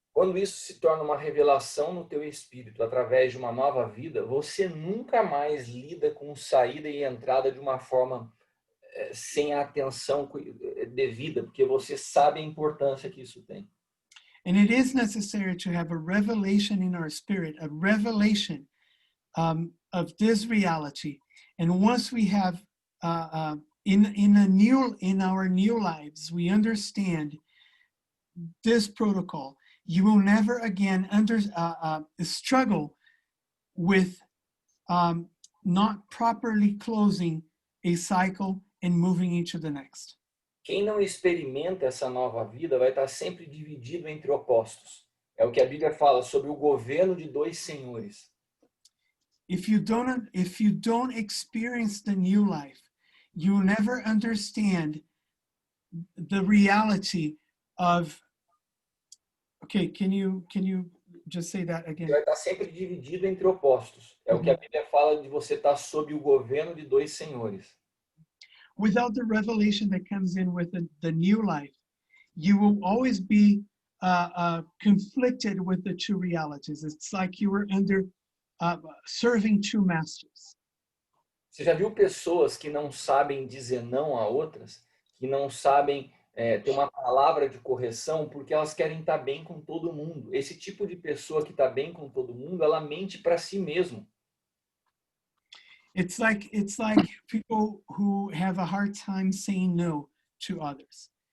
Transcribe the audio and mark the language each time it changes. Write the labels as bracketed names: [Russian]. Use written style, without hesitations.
[Portuguese] Quando isso se torna uma revelação no teu espírito através de uma nova vida, você nunca mais lida com saída e entrada de uma forma sem a atenção devida, porque você sabe a importância que isso tem. [English] And it is necessary to have a revelation in our spirit, a revelation of this reality. And once we have in our new lives, we understand this protocol, you will never again struggle with not properly closing a cycle and moving into the next. [Portuguese] Quem não experimenta essa nova vida vai estar sempre dividido entre opostos. É o que a Bíblia fala sobre o governo de dois senhores. [English] If you don't experience the new life, you will never understand the reality of. Okay, can you just say that again? [Portuguese] Você vai estar sempre dividido entre opostos. É o que a Bíblia fala de você estar sob o governo de dois senhores. [English] Without the revelation that comes in with the new life, you will always be conflicted with the two realities. It's like you were serving two masters. [Portuguese] Você já viu pessoas que não sabem dizer não a outras, que não sabem ter uma palavra de correção porque elas querem estar bem com todo mundo? Esse tipo de pessoa que está bem com todo mundo, ela mente para si mesmo. [English] It's like people who have a hard time saying no to others.